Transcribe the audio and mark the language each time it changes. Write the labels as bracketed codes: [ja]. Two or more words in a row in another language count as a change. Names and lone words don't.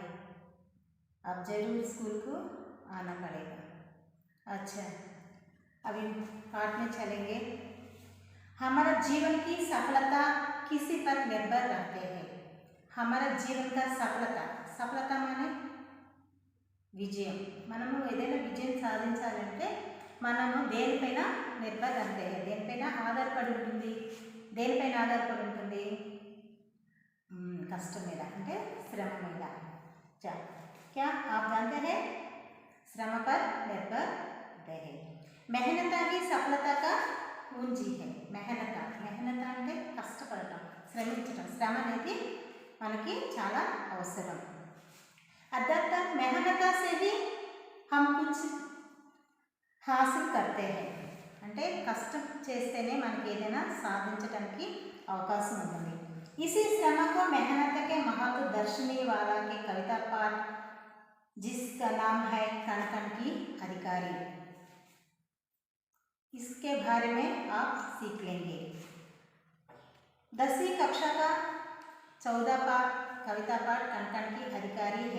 [hi] अब जरूर स्कूल को आना पड़ेगा। अच्छा, अभी पाठ में चलेंगे। हमारा जीवन की सफलता किसी पर निर्भर रहते हैं। हमारा जीवन का सफलता माने విజయం. [te] మనము ఏదైనా విజయం సాధించాలంటే మనము దేనిపైన నిర్భరతే हैं, దేనిపైన ఆధారపడి ఉంటుంది. దేనిపైన ఆధారపడి ఉంటుంది? కష్టం మీద అంటే శ్రమ మీద. [hi] क्या आप जानते हैं? श्रम पर निर्भर रहते हैं. मेहनत ही सफलता का पूंजी है. [te] मेहनत అంటే కష్టపడటం, శ్రమించడం. శ్రమ అనేది మనకి చాలా అవసరం. [hi] अदरक मेहनत से ही हम कुछ हासिल करते हैं. [te] అంటే కష్టం చేస్తేనే మనకి ఏదైనా సాధించడానికి అవకాశం ఉంటుంది. [hi] इसी श्रम को मेहनत के महत्व दर्शनी वाला के कविता पाठ जिसका नाम है कण कण की अधिकारी. इसके बारे में आप सीख लेंगे. 10वीं कक्षा का 14 पाठ कविता पाठ कण कण की अधिकारी है.